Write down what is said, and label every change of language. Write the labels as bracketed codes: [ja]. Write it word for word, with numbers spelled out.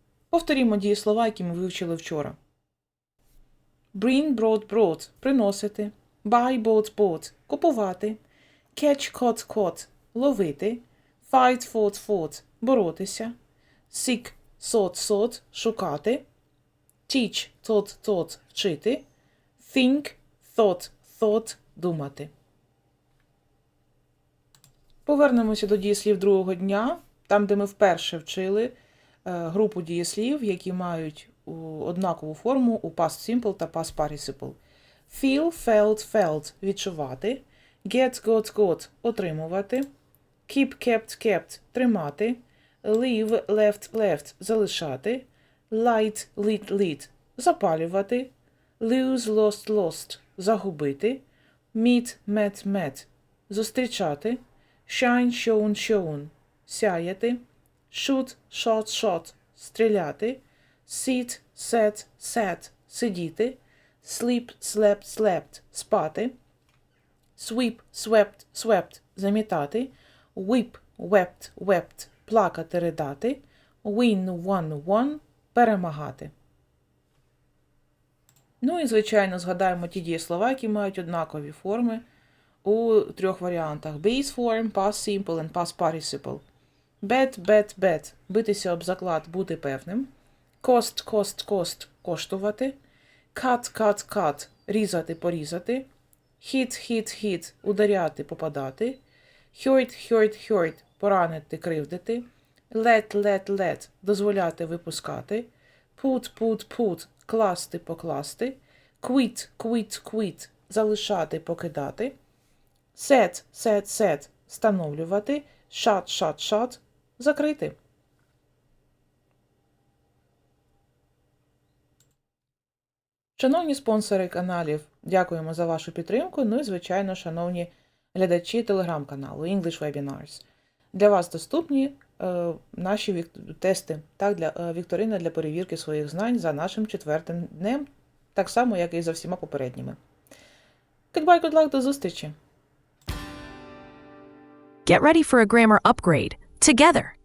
[uk] Повторімо дієслова, які ми вивчили вчора. [en] Bring, brought, brought – приносити. Buy, bought, bought – купувати. Catch, caught, caught – ловити. Fight, fought, fought – боротися. Seek, sought, sought – шукати. Teach, taught, taught – вчити. Think, thought, thought – думати. [uk] Повернемося до дієслів другого дня, там, де ми вперше вчили – е, групу дієслів, які мають о, однакову форму у past simple та past participle. [en] Feel, felt, felt – відчувати. Get, got, got – отримувати. Keep, kept, kept – тримати. Leave, left, left – залишати. Light, lit, lit – запалювати. Lose, lost, lost – загубити. Meet, met, met – зустрічати. Shine, shown, shown – сяяти. Shoot, shot, shot – стріляти. Sit, set, sat – сидіти. Sleep, slept, slept – спати. Sweep, swept, swept – замітати. Whip, wept, wept – плакати, ридати. Win, won, won – перемагати. [uk] Ну і, звичайно, згадаємо ті дієслова, які мають однакові форми у трьох варіантах. [en] Base form, past simple and past participle. Bet, bet, bet [uk] – битися об заклад, бути певним. [en] Cost, cost, cost – коштувати. Cut, cut, cut – різати, порізати. Hit, hit, hit – ударяти, попадати. Hurt, hurt, hurt – поранити, кривдити. Let, let, let – дозволяти, випускати. Put, put, put – класти, покласти. Quit, quit, quit – залишати, покидати. Set, set, set – встановлювати. Shut, shut, shut – закрити. [uk] Шановні спонсори каналів, дякуємо за вашу підтримку. Ну і, звичайно, шановні глядачі телеграм-каналу English Webinars. Для вас доступні е, наші вік- тести, так, для, е, вікторина для перевірки своїх знань за нашим четвертим днем, так само, як і за всіма попередніми. [en] Goodbye, good luck, [uk] до зустрічі! [en] Get ready for a grammar upgrade together.